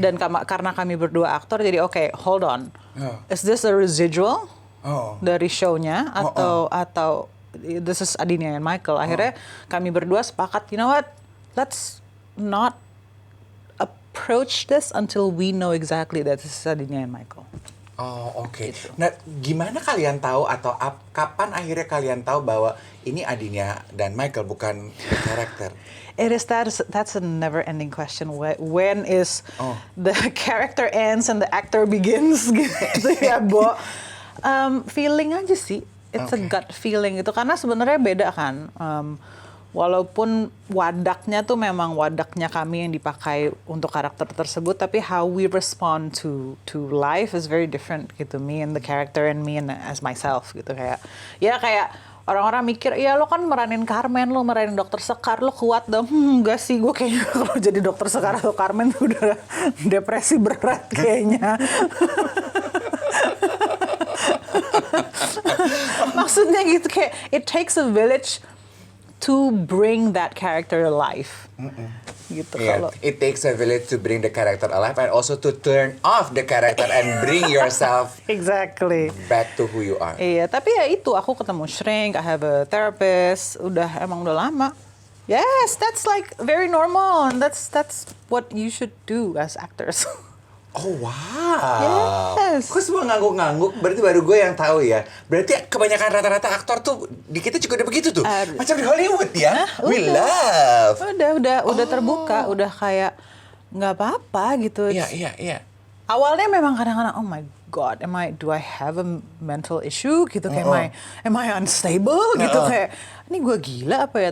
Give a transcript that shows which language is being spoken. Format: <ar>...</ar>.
<en>Dan karena kami berdua aktor, jadi okay, hold on. Is this a residual</en> <id>dari show-nya atau</id> <en>this is Adinia and Michael?</en> <id>Akhirnya kami berdua sepakat,</id> <en>you know what? Let's not approach this until we know exactly that this is Adinia and Michael.</en> <id>Oke. Nah, gimana kalian tahu atau kapan akhirnya kalian tahu bahwa ini Adinia dan Michael bukan the character?</id> <en>That's a never-ending question. When is the character ends and the actor begins</en> <id>gitu ya, Bo? Feeling aja sih.</id> <en>It's a gut feeling</en> <id>gitu. Karena sebenarnya beda kan. Walaupun wadaknya tuh memang wadaknya kami yang dipakai untuk karakter tersebut, tapi</id> <en>how we respond to life is very different</en> <id>gitu.</id> <en>Me and the character and me and as myself</en> <id>gitu, kayak orang-orang mikir, ya lo kan meranin Carmen, lo meranin Dokter Sekar, lo kuat dong. Enggak sih, gue kayaknya kalau jadi Dokter Sekar atau Carmen tuh udah depresi berat kayaknya. Maksudnya gitu, kayak</id> <en>it takes a village to bring that character alive.</en> <id>Gitu kalau.</id> <en>It takes a village to bring the character alive and also to turn off the character and bring yourself Exactly. back to who you are.</en> <id>Iya, tapi ya itu, aku ketemu shrink,</id> <en>I have a therapist,</en> <id>emang udah lama.</id> <en>Yes, that's like very normal, and that's what you should do as actors. Oh wow. Yes.</en> <id>Kok semua ngangguk-ngangguk? Berarti baru gue yang tahu ya. Berarti kebanyakan rata-rata aktor tuh di kita juga udah begitu tuh. Macam di Hollywood ya.</id> <en>We love.</en> <id>Udah terbuka, udah kayak nggak apa-apa gitu. Iya. Awalnya memang kadang-kadang,</id> <en>oh my God, do I have a mental issue</en> <id>gitu, kayak</id> <en>am I unstable</en> <id>gitu, kayak ini gue gila apa ya?</id>